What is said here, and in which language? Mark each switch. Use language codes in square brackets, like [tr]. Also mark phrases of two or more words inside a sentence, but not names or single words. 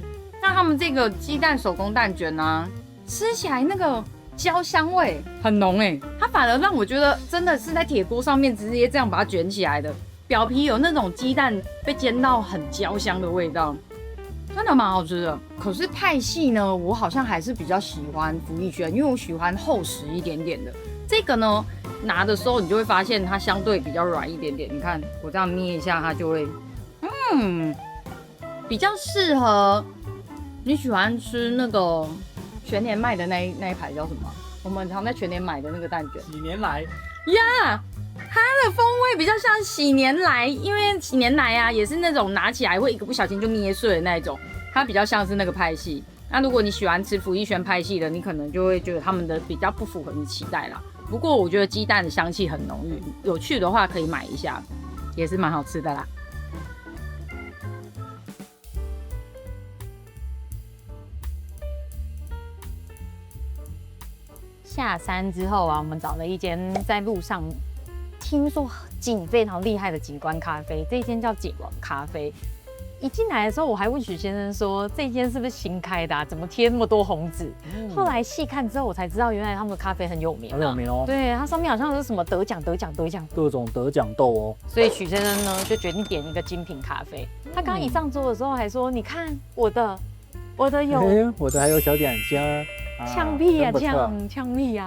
[zh] 那他們這個雞蛋手工蛋卷啊，吃起來那個焦香味很濃它反而讓我覺得真的是在鐵鍋上面直接這樣把它卷起來的， 表皮有那種雞蛋被煎到很焦香的味道，真的蠻好吃的。可是派系呢，我好像還是比較喜歡福義軒，因為我喜歡厚實一點點的。這個呢，拿的時候你就會發現它相對比較軟一點點。你看我這樣捏一下，它就會，比較適合你喜歡吃那個全年賣的那一排叫什麼？我們常在全年買的那個蛋卷。喜年來呀，它的風味比较像喜年來，因為喜年來啊也是那種拿起来会一個不小心就捏碎的那一種，它比較像是那個派系。那如果你喜歡吃福義軒派系的，你可能就會覺得他們的比較不符合你的期待啦。不過我覺得雞蛋的香氣很濃郁，有趣的話可以買一下，也是蠻好吃的啦。下山之後啊，我們找了一間在路上聽說景非常厲害的景觀咖啡，這間叫景王咖啡。一進來的時候，我還問許先生說，這間是不是新開的啊？怎麼貼那麼多紅紙？後來細看之後，我才知道原來他們的咖啡很有名，很有名哦。對，它上面好像是什麼得獎，各種得獎豆哦。所以许先生呢就決定點一個精品咖啡。他剛一上桌的時候還說：“你看我的有，我的還有小點心。” 嗆屁呀，嗆屁呀！